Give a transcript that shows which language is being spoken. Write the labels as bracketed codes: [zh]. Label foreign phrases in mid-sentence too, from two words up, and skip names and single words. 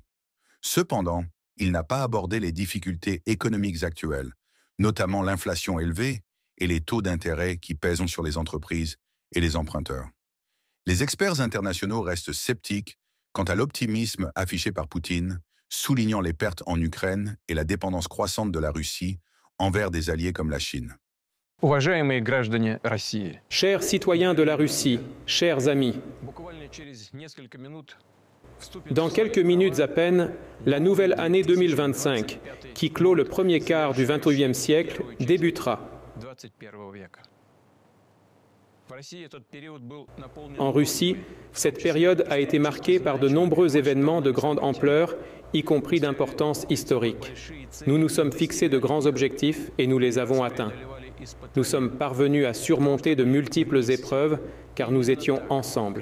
[fr] Cependant, il n'a pas abordé les difficultés économiques actuelles, notamment l'inflation élevée et les taux d'intérêt qui pèsent sur les entreprises et les emprunteurs. Les experts internationaux restent sceptiques quant à l'optimisme affiché par Poutine, soulignant les pertes en Ukraine et la dépendance croissante de la Russie envers des alliés comme la Chine. [ru] Уважаемые граждане России, [fr] Chers citoyens de la Russie, chers amis, [ru] буквально через несколько минут вступит [fr] dans quelques minutes à peine, la nouvelle année 2025, qui clôt le premier quart du XXIe siècle, débutera. [ru] 21 века. В России этот период был наполнен [fr] En Russie, cette période a été marquée par de nombreux événements de grande ampleur, y compris d'importance historique. Nous nous sommes fixés de grands objectifs et nous les avons atteints. Nous sommes parvenus à surmonter de multiples épreuves car nous étions ensemble.